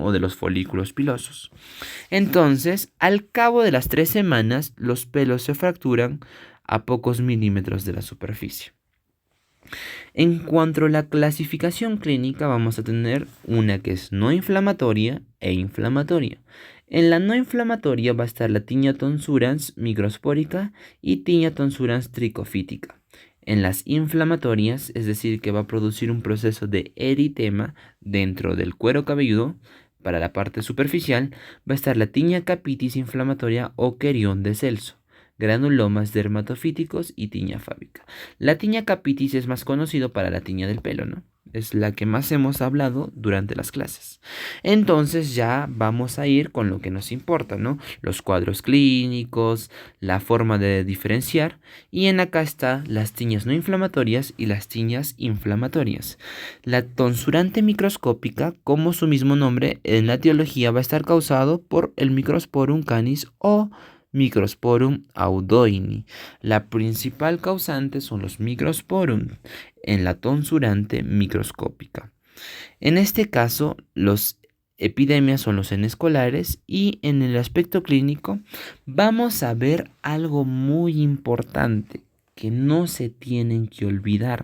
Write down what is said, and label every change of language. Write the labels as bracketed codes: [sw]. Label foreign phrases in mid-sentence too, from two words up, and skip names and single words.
[es] O de los folículos pilosos. Entonces, al cabo de las 3 semanas, los pelos se fracturan a pocos milímetros de la superficie. En cuanto a la clasificación clínica, vamos a tener una que es no inflamatoria e inflamatoria. En la no inflamatoria va a estar la Tinea tonsurans microspórica y Tinea tonsurans tricofítica. En las inflamatorias, es decir, que va a producir un proceso de eritema dentro del cuero cabelludo, para la parte superficial, va a estar la Tinea capitis inflamatoria o querión de Celso, granulomas dermatofíticos y tiña fábica. La tiña capitis es más conocido para la tiña del pelo, ¿no? Es la que más hemos hablado durante las clases. Entonces ya vamos a ir con lo que nos importa, ¿no? Los cuadros clínicos, la forma de diferenciar. Y en acá está las tiñas no inflamatorias y las tiñas inflamatorias. La tonsurante microscópica, como su mismo nombre, en la etiología va a estar causado por el Microsporum canis o Microsporum audoini. La principal causante son los microsporum en la tonsurante microscópica. En este caso, los epidemias son los N escolares y en el aspecto clínico vamos a ver algo muy importante que no se tienen que olvidar.